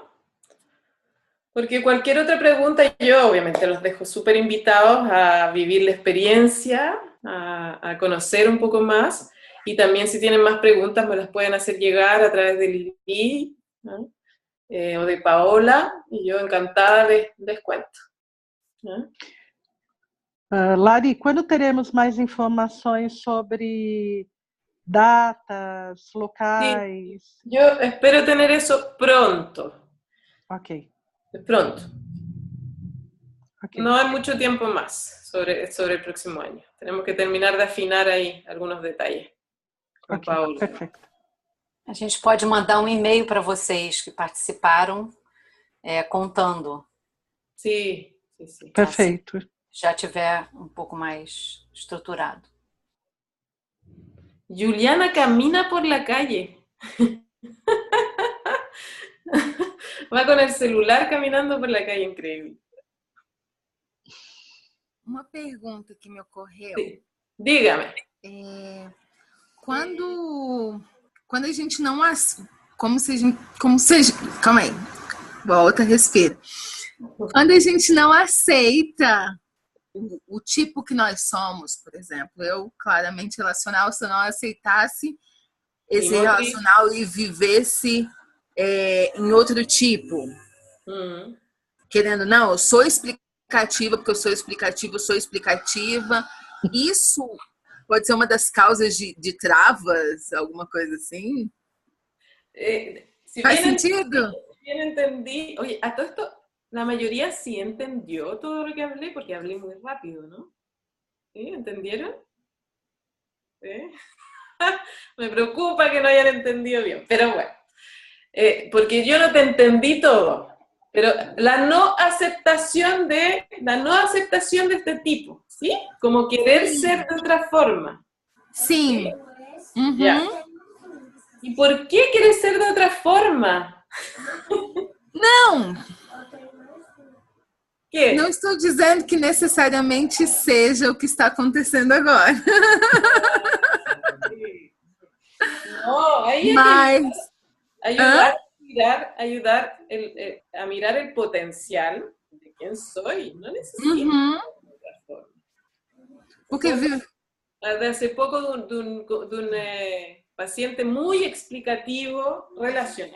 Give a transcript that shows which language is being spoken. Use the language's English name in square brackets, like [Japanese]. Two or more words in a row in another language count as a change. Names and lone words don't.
[Spanish] Porque cualquier otra pregunta, yo obviamente los dejo súper invitados a vivir la experiencia, a conocer un poco más, y también si tienen más preguntas me las pueden hacer llegar a través de Lili, ¿no? O de Paola, y yo encantada les cuento, ¿no? [Portuguese] Lari, quando teremos mais informações sobre datas, locais? [Spanish] Sí, yo espero tener eso pronto. Ok. Pronto. Okay. No hay mucho tiempo más sobre el próximo año. Tenemos que terminar de afinar aí algunos detalles. [Portuguese] Com Paola. Perfeito. A gente pode mandar um e-mail para vocês que participaram, contando. Sim. Perfeito. Assim, já tiver um pouco mais estruturado. [Spanish] Juliana camina por la calle. Va con el celular caminando por la calle, increíble. [Portuguese] Uma pergunta que me ocorreu. [Spanish] Sí. Dígame. [Portuguese] Quando a gente não... Como se... Calma aí. Volta, respira. Quando a gente não aceita o tipo que nós somos, por exemplo. Eu, claramente relacional, se eu não aceitasse esse relacional e vivesse em outro tipo. Querendo, não, eu sou explicativa, porque eu sou explicativa, eu sou explicativa. Isso pode ser uma das causas de travas, alguma coisa assim? [Spanish] Si [Portuguese] ¿Faz [Spanish] bien [Portuguese] sentido? [Spanish] bien entendí, oye, a todo esto, la mayoría sí entendió todo lo que hablé, porque hablé muy rápido, ¿no? ¿Sí? ¿Entendieron? ¿Sí? Me preocupa que no hayan entendido bien, pero bueno, porque yo no te entendí todo, pero la no aceptación de este tipo, ¿sí? Como querer ser de otra forma. [Portuguese] Sim. Uhum. [Spanish] Ya. ¿Y por qué quieres ser de otra forma? [Portuguese] Não, [Spanish] ¿Qué? [Portuguese] não estou dizendo que necessariamente seja o que está acontecendo agora. [Spanish] No, ahí [Portuguese] Mas, [Spanish] ayudar a mirar el potencial de quién soy. No necesito otra forma. porque Desde hace poco de un paciente muy explicativo relacional.